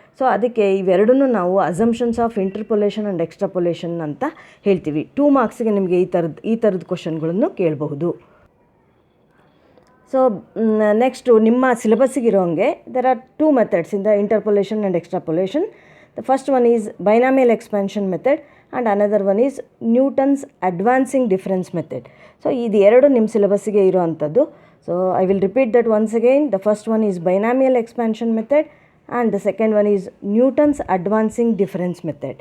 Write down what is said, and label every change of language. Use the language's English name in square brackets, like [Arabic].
[Kannada] So ಅದಕ್ಕೆ ಇವೆರಡನ್ನೂ ನಾವು [English] assumptions of interpolation and extrapolation [Kannada] ಅಂತ ಹೇಳ್ತೀವಿ. 2 ಮಾರ್ಕ್ಸಿಗೆ ನಿಮಗೆ ಈ ಥರದ ಕ್ವಶನ್ಗಳನ್ನು ಕೇಳಬಹುದು. [English] so next [Kannada] ನಿಮ್ಮ ಸಿಲೆಬಸ್ಸಿಗಿರೋಂಗೆ [English] There are 2 methods in the interpolation and extrapolation. The first one is binomial expansion method and another one is Newton's advancing difference method. [Kannada] So ಇದು ಎರಡು ನಿಮ್ಮ ಸಿಲೆಬಸ್ಸಿಗೆ ಇರೋವಂಥದ್ದು. [English] So I will repeat that once again. The first one is binomial expansion method and the second one is Newton's advancing difference method.